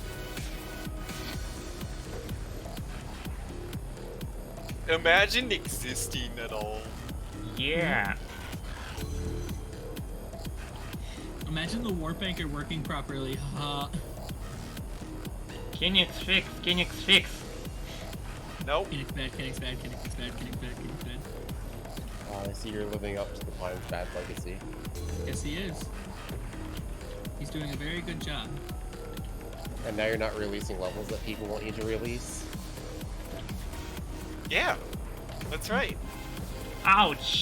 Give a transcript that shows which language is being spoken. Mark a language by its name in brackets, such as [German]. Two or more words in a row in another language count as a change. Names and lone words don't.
[English] Imagine existing at all. Yeah. Imagine the warp anchor working properly. Kinix fix, Kinix fix. Nope. Kinix bad, Kinix bad, Kinix bad, Kinix bad, Kinix bad. I see you're living up to the Pines bad legacy. Yes, he is. He's doing a very good job. And now you're not releasing levels that people want you to release. Yeah. That's right. Ouch.